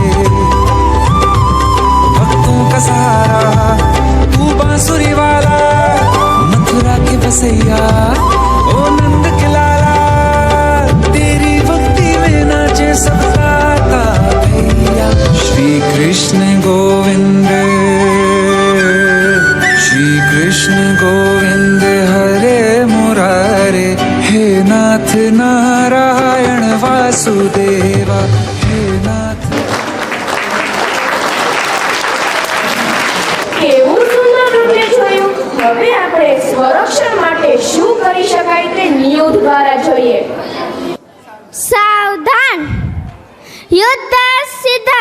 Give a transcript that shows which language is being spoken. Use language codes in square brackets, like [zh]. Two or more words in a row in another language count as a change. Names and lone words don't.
[hi] का सहारा तू बांसुरी वाला मथुरा के बसैया ओ नंद के लाला. तेरी भक्ति में नाचे सबका भैया. [sa] श्री कृष्ण गोविंद हरे मुरारे हे नाथ नारायण वासुदेवा. हे नाथ [gu] કેવું સુંદર નૃત્ય જોયું. હવે આપણે સ્વરક્ષણ માટે શું કરી શકાય તે નિયુદ્ધ દ્વારા જોઈએ. સાવધાન, યુદ્ધ સીધા.